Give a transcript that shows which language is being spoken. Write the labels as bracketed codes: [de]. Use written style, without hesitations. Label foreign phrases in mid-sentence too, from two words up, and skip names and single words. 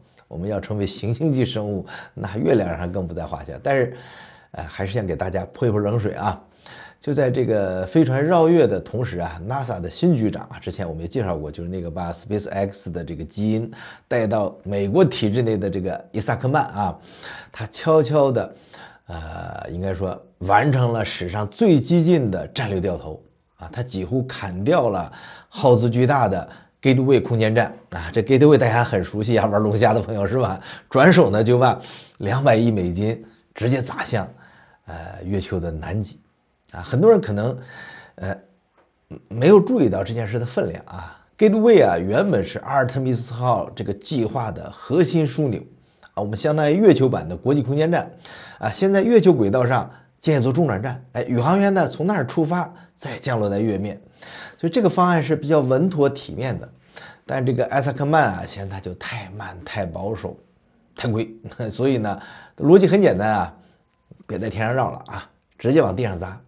[zh] 我們要成為行星級生物，那月亮上更不在話下。但是，還是想給大家潑一潑冷水啊！就在這個飛船繞月的同時啊 ，NASA 的新局長啊，之前我們也介紹過，就是那個把 SpaceX 的這個基因帶到美國體制內的這個伊薩克曼啊，他悄悄的，應該說完成了史上最激進的戰略掉頭啊，他幾乎砍掉了耗資巨大的Gateway 空間站啊，這 Gateway 大家很熟悉啊，玩龍蝦的朋友是吧？轉手呢就把200億美金直接砸向月球的南極啊，很多人可能沒有注意到這件事的分量啊。Gateway 啊原本是阿爾忒彌斯號這個計劃的核心樞紐啊，我們相當於月球版的國際空間站啊，現在月球軌道上建一座中轉站，哎，宇航員呢從那兒出發，再降落在月面。所以這個方案是比較穩妥體面的，但這個艾薩克曼啊，現在就太慢、太保守、太貴，所以呢，邏輯很簡單啊，別在天上繞了啊，直接往地上砸。